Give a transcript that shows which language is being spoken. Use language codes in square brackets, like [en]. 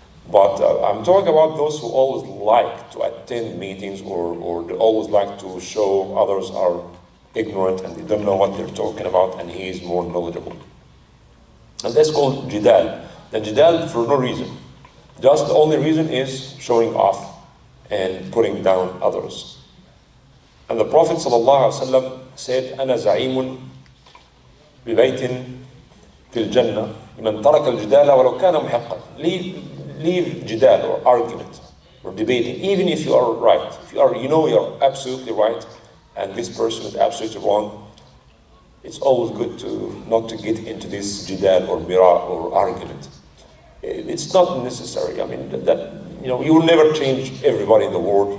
[en] But I'm talking about those who always like to attend meetings or they always like to show others are ignorant and they don't know what they're talking about, and he is more knowledgeable. And that's called jidal. And jidal for no reason. Just the only reason is showing off and putting down others. And the Prophet ﷺ said, [ar] أنا زعيم ببيت في الجنة لمن ترك الجدال ولو كان محقا. [en] Leave jidal or argument or debating, even if you are right. If you're absolutely right, and this person is absolutely wrong, it's always good not to get into this jidal or mira or argument. It's not necessary. I mean, you will never change everybody in the world.